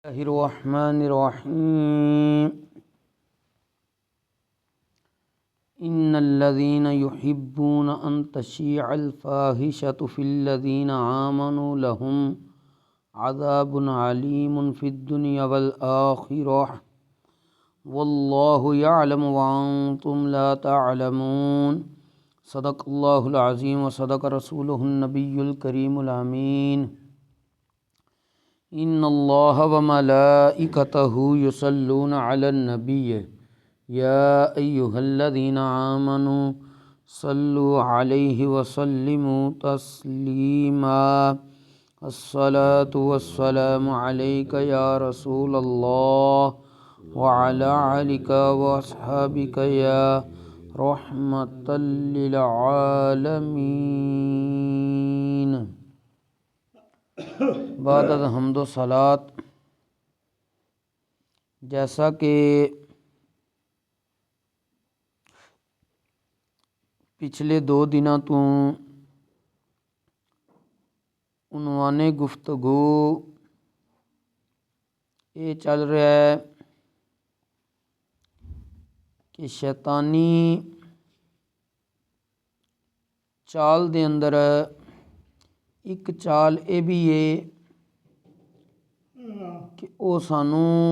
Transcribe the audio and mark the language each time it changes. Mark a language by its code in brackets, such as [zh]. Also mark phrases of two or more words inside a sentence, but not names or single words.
[ar] بسم الله الرحمن الرحيم۔ إن الذين يحبون أن تشيع الفاحشة في الذين آمنوا لهم عذاب أليم في الدنيا والآخرة والله يعلم وأنتم لا تعلمون. صدق الله العظيم وصدق رسوله النبي الكريم الأمين. إن الله وملائكته يصلون على النبي يا أيها الذين آمنوا صلوا عليه وسلموا تسليما. الصلاة والسلام عليك يا رسول الله وعلى آلك وأصحابك يا رحمة للعالمين. [ur] بعد حمد و صلات، جیسا کہ پچھلے 2 دنوں تو [pa] عنوان گفتگو یہ چل رہا ہے کہ شیطانی چال دے اندر اک چال یہ بھی ہے کہ او سانوں